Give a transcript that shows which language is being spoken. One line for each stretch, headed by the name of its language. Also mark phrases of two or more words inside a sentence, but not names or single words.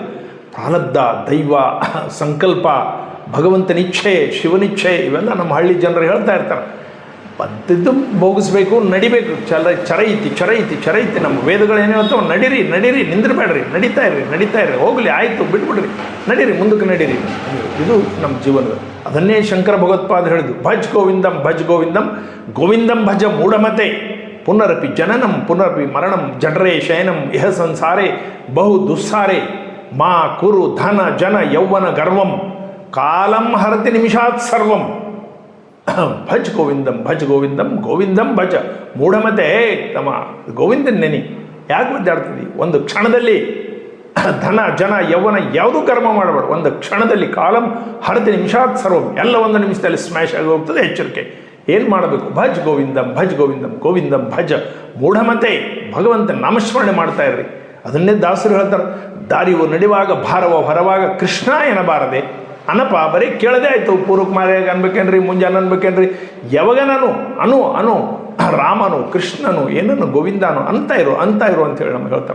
Kannada: ಪ್ರಾರಬ್ಧ, ದೈವ, ಸಂಕಲ್ಪ, ಭಗವಂತನ ಇಚ್ಛೆ, ಶಿವನಿಚ್ಛೆ, ಇವೆಲ್ಲ ನಮ್ಮ ಹಳ್ಳಿ ಜನರು ಹೇಳ್ತಾ ಇರ್ತಾರೆ. ಪದ್ಧತಿ ಭೋಗಿಸ್ಬೇಕು, ನಡಿಬೇಕು. ಚರ ಐತಿ. ನಮ್ಮ ವೇದಗಳು ಏನು ಹೇಳ್ತಾವೆ? ನಡೀರಿ, ನಿಂದಿರಬೇಡ್ರಿ, ನಡೀತಾ ಇರ್ರಿ, ಹೋಗಲಿ, ಆಯಿತು, ಬಿಟ್ಬಿಡ್ರಿ, ನಡೀರಿ, ಮುಂದಕ್ಕೆ ನಡೀರಿ. ಇದು ನಮ್ಮ ಜೀವನದ. ಅದನ್ನೇ ಶಂಕರ ಭಗವತ್ಪಾದ ಹೇಳಿದ್ದು,
Sanskrit: ಭಜ್ ಗೋವಿಂದಂ ಗೋವಿಂದಂ ಭಜ ಮೂಢಮತೆ ಪುನರಪಿ ಜನನಂ ಪುನರಪಿ ಮರಣಂ ಜಠರೇ ಶಯನಂ ಇಹ ಸಂಸಾರೇ ಬಹು ದುಸ್ಸಾರೆ ಮಾ ಕುರು ಧನ ಜನ ಯೌವನ ಗರ್ವಂ ಕಾಲಂ ಹರತಿ ನಿಮಿಷಾತ್ ಸರ್ವಂ. ಭಜ್ ಗೋವಿಂದಂ ಗೋವಿಂದಂ ಭಜ ಮೂಢಮತೆ.
Kannada: ತಮ್ಮ ಗೋವಿಂದನ್ ನೆನಿ, ಯಾಕೆ ಒದ್ದಾಡ್ತಿದ್ದಿ? ಒಂದು ಕ್ಷಣದಲ್ಲಿ ಧನ ಜನ ಯೌವನ ಯಾವುದೂ ಕರ್ಮ ಮಾಡಬೇಡ. ಒಂದು ಕ್ಷಣದಲ್ಲಿ
Sanskrit: ಕಾಲಂ ಹರತಿ ನಿಮಿಷಾತ್ ಸರ್ವಂ,
Kannada: ಎಲ್ಲ 1 ನಿಮಿಷದಲ್ಲಿ ಸ್ಮ್ಯಾಶ್ ಆಗಿ ಹೋಗ್ತದೆ. ಎಚ್ಚರಿಕೆ, ಏನು ಮಾಡಬೇಕು?
Sanskrit: ಭಜ್ ಗೋವಿಂದಂ ಗೋವಿಂದಂ ಭಜ ಮೂಢಮತೆ.
Kannada: ಭಗವಂತನ ನಾಮಸ್ಮರಣೆ ಮಾಡ್ತಾ ಇರ್ರಿ. ಅದನ್ನೇ ದಾಸರು ಹೇಳ್ತಾರೆ, ದಾರಿಯು ನಡೆಯುವಾಗ ಭಾರವ ಹೊರವಾಗ ಕೃಷ್ಣ ಎನ್ನಬಾರದೆ ಅನಪ. ಬರೀ ಕೇಳದೆ ಆಯಿತು, ಪೂರ್ವಕ್ಕೆ ಮಾರ್ಯಾಗ ಅನ್ಬೇಕೇನ್ರಿ, ಮುಂಜಾನೆ ಅನ್ಬೇಕೇನ್ರಿ, ಯಾವಾಗ ಅನು ರಾಮನು ಕೃಷ್ಣನು ಏನನ್ನು ಗೋವಿಂದನು ಅಂತ ಇರು ಅಂತೇಳಿ ನಮ್ಗೆ ಹೇಳ್ತಾರೆ.